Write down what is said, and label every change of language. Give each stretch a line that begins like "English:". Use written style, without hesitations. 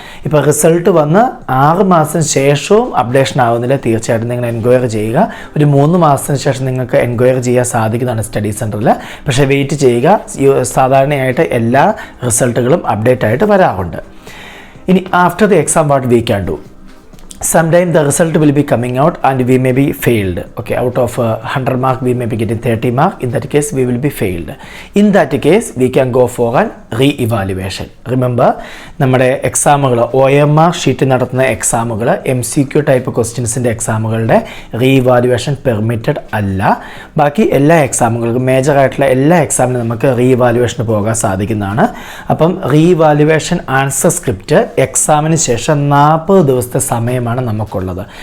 Malayalam: ഇപ്പോൾ റിസൾട്ട് വന്ന് 6 മാസത്തിന് ശേഷവും അപ്ഡേഷൻ ആവുന്നില്ല, തീർച്ചയായിട്ടും നിങ്ങൾ എൻക്വയറി ചെയ്യുക. ഒരു 3 മാസത്തിന് ശേഷം നിങ്ങൾക്ക് എൻക്വയറി ചെയ്യാൻ സാധിക്കുന്നതാണ് സ്റ്റഡി സെൻറ്ററിൽ. പക്ഷേ വെയിറ്റ് ചെയ്യുക, സാധാരണയായിട്ട് എല്ലാ റിസൾട്ടുകളും അപ്ഡേറ്റ് ആയിട്ട് വരാറുണ്ട്.
English: ഇനി after the exam what we can do? Sometime the result will be coming out and we may be failed. Okay, out of 100 mark we may be getting 30 mark. In that case we will be failed. In that case we can go for an re-evaluation.
Malayalam: Remember, നമ്മുടെ എക്സാമുകൾ OMR sheet നടത്തുന്ന എക്സാമുകൾ MCQ type ക്വസ്റ്റ്യൻസിൻ്റെ എക്സാമുകളുടെ റീഇവാലുവേഷൻ permitted അല്ല. ബാക്കി എല്ലാ എക്സാമുകൾക്കും, മേജറായിട്ടുള്ള എല്ലാ എക്സാമിനും നമുക്ക് റീഇവാലുവേഷന് പോകാൻ സാധിക്കുന്നതാണ്. അപ്പം റീഇവാലുവേഷൻ ആൻസർ സ്ക്രിപ്റ്റ് എക്സാമിന് ശേഷം 40 ദിവസത്തെ സമയം സമയമാണ് നമുക്കുള്ളത്.